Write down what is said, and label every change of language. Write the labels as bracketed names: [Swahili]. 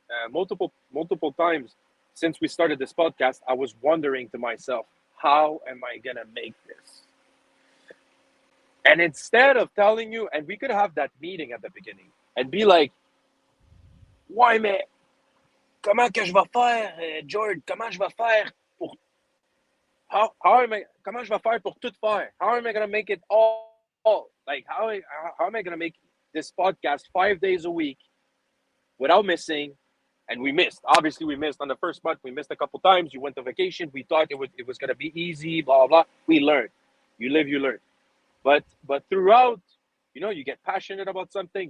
[English] Multiple times since we started this podcast, I was wondering to myself, how am I gonna make this? And instead of telling you, and we could have that meeting at the beginning and be like, [French] ouais, mais comment que je vais faire, George? Comment je vais faire pour comment je vais faire pour tout faire? [English] How am I gonna make it all? Like how am I gonna make this podcast 5 days a week without missing? And we missed. Obviously, we missed on the first month. We missed a couple times. You went on vacation. We thought it was gonna be easy. Blah blah blah. We learned. You live, you learn. But throughout, you get passionate about something.